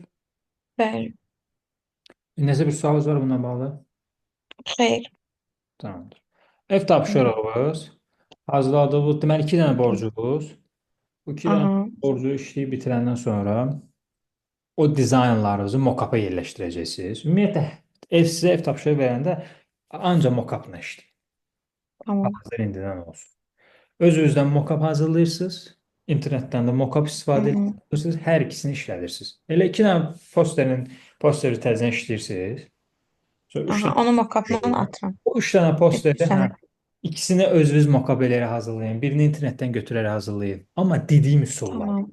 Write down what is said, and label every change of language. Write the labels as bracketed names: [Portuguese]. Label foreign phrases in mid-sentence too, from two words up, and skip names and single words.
[Azerbaijani] Bəli. Nəsə bir sualınız var bununla bağlı? Xeyr. Tamamdır. Ev Hı. tapşırığımız hazırladığımız, deməli 2 dənə borcumuz. Bu 2 dənə Aha. borcu işləyib bitirəndən sonra o dizaynlarınızı mock-up-a yerləşdirəcəksiniz. Ümumiyyətlə ev sizə ev tapşırığı verəndə ancaq mock-up-la işləyin. Tamam. Hazır indidən olsun. Öz-özünüzdən mock-up hazırlayırsınız. İnternetdən də mock-up Hı istifadə hı. edirsiniz. Hər ikisini işlədirsiniz. Elə 2 dənə posteri təzədən işləyirsiniz. Sonra 3 Aha. dənə Onu mock-up'la atıram. o 3 dənə posteri hə, Sənə. İkisini özünüz mokab eləyərək hazırlayın. Birini internetten götürərək hazırlayın. Amma dediyim üsullar. Tamam.